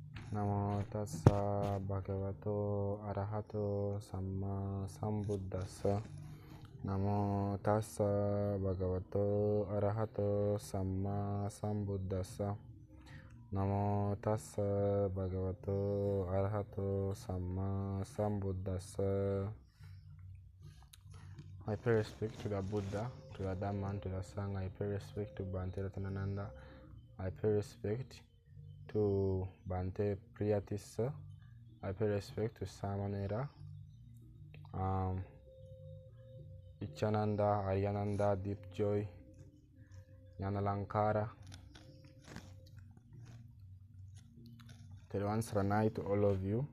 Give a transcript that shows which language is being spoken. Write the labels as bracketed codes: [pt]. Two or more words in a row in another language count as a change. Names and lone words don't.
[pi] Namo tassa bhagavato arahato samma sambuddhassa. Namo tassa bhagavato arahato samma sambuddhassa. Namo tassa bhagavato arahato samma sambuddhassa. [en] I pay respect to the Buddha, to the Dhamma, and to the Sangha. I pay respect to Bhante Ratananda. I pay respect to Bhante Priyatissa. I pay respect to Samanera, Ichananda, Aryananda, Deep Joy, Yanalankara, Teruan Saranai, to all of you.